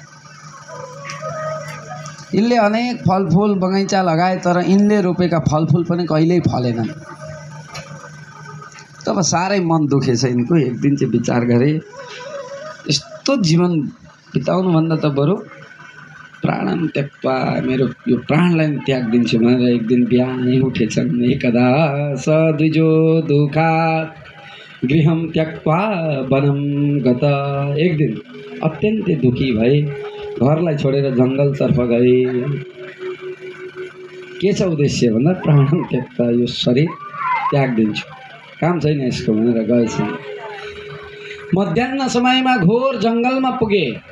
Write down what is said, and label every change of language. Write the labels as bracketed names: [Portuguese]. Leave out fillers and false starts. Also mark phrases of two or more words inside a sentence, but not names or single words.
[Nepali] यिनले अनेक फलफुल बगैँचा लगाए, तर यिनले रोपेका फलफुल पनि कहिल्यै फलेनन्। तब साह्रै मन दुखेछ यिनको। एक दिन चाहिँ विचार गरे, यस्तो जीवन बिताउनुभन्दा त बरु [Sanskrit] प्राणम त्यक्त्वा, [Nepali] मेरो यो प्राणलाई त्याग दिन्छु भनेर एक दिन बिहानै उठेछन्। [Sanskrit] एकदा स द्विजो दुःखात् गृहं त्यक्त्वा वनं गत। [Nepali] एक दिन अत्यन्तै दुखी भए, घरलाई छोडेर जङ्गलतर्फ गए। के छ उद्देश्य भन्दा [Sanskrit] प्राणम त्यक्त्वा, [Nepali] यो शरीर त्याग दिन्छु, काम छैन यसको भनेर गएछन्। मध्याह्न समयमा घोर जङ्गलमा पुगे।